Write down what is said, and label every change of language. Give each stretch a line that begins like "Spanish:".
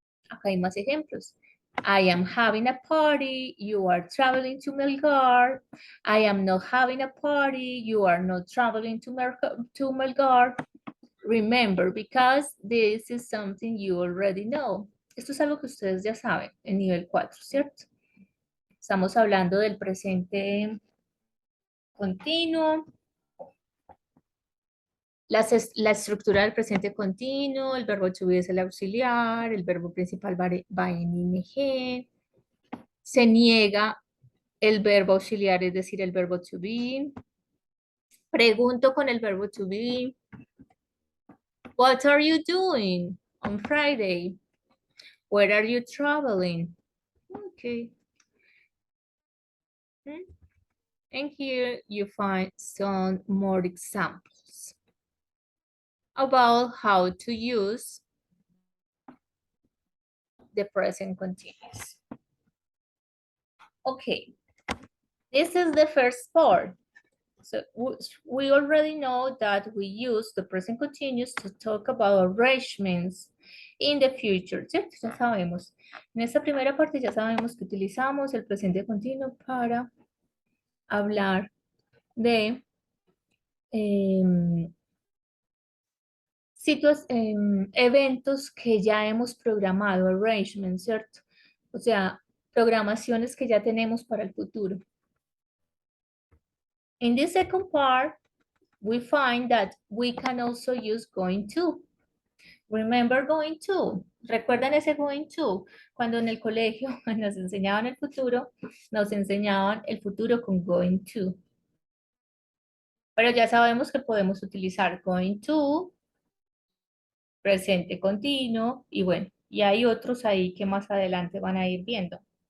Spanish: Acá hay más ejemplos.
English: I am having a party, you are traveling to Melgar. I am not having a party, you are not traveling to Melgar. Remember, because this is something you already know.
Spanish: Esto es algo que ustedes ya saben en nivel 4, ¿cierto? Estamos hablando del presente continuo, la estructura del presente continuo, el verbo to be es el auxiliar, el verbo principal va en ing, se niega el verbo auxiliar, es decir, el verbo to be. Pregunto con el verbo to be.
English: What are you doing on Friday? Where are you traveling? Okay. And here you find some more examples about how to use the present continuous. Okay, this is the first part. So we already know that we use the present continuous to talk about arrangements in the future, ¿cierto?
Spanish: Ya sabemos. En esta primera parte ya sabemos que utilizamos el presente continuo para hablar de eventos que ya hemos programado, arrangements, ¿cierto? O sea, programaciones que ya tenemos para el futuro.
English: In the second part, we find that we can also use going to. Remember going to.
Spanish: ¿Recuerdan ese
English: going to?
Spanish: Cuando en el colegio nos enseñaban el futuro, nos enseñaban el futuro con going to. Pero ya sabemos que podemos utilizar going to, presente continuo, y bueno, y hay otros ahí que más adelante van a ir viendo.